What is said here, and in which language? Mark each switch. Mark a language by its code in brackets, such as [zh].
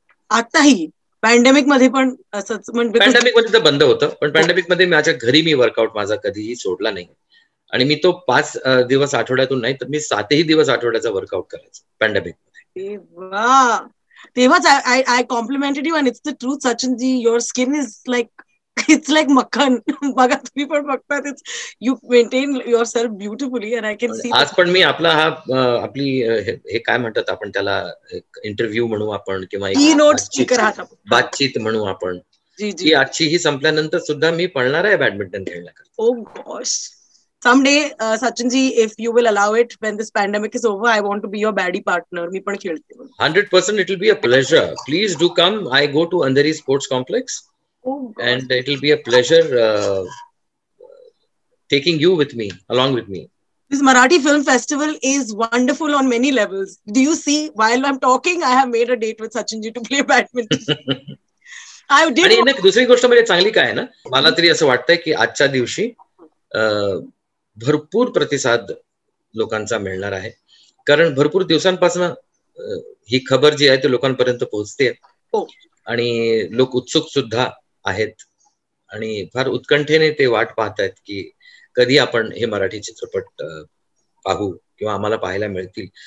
[mr] आताही पॅन्डेमिक मध्ये पण असंच म्हणजे पॅन्डेमिक मध्ये तर बंद होतं, पण पॅन्डेमिक मध्ये माझ्या घरी मी वर्कआउट माझा कधीही सोडला नाही आणि मी तो 5 दिवस आठवड्यातून नाही तर मी 7ही दिवस आठवड्याचा वर्कआउट करायचो पॅन्डेमिक मध्ये. वाह! [en] तेव्हाच I complimented you and it's the truth, Sachinji. Your skin is like it's like makhan. [mr] बघा तुम्ही पण बघतात, [en] you maintain yourself beautifully and I can see. [mr] आज पण मी आपला हा आपली हे काय म्हणतात आपण त्याला इंटरव्ह्यू म्हणू आपण किंवा बातचीत म्हणू आपण. जी आजची ही संपल्यानंतर सुद्धा मी पळणार आहे badminton खेळण्याकरता. [en] Oh gosh. Someday, Sachinji, if you will allow it, when this pandemic is over, I want to be your baddie partner. [mr] मी पण खेळते. [en] 100% it will be a pleasure. Please do come. I go to Andheri Sports Complex. Oh God. And it will be a pleasure taking you with me, along with me. This Marathi Film Festival is wonderful on many levels. Do you see, while I'm talking, I have made a date with Sachinji to play badminton. [mr] आणि दुसरी गोष्ट म्हणजे चांगली काय ना, मला तरी असं वाटतंय की आजच्या दिवशी भरपूर प्रतिसाद लोकांचा मिळणार आहे, कारण भरपूर दिवसांपासून ही खबर जी आहे ती लोकांपर्यंत पोहोचते आणि लोक उत्सुक सुद्धा आहेत आणि फार उत्कंठेने ते वाट पाहतायत की कधी आपण हे मराठी चित्रपट पाहू किंवा आम्हाला पाहायला मिळतील.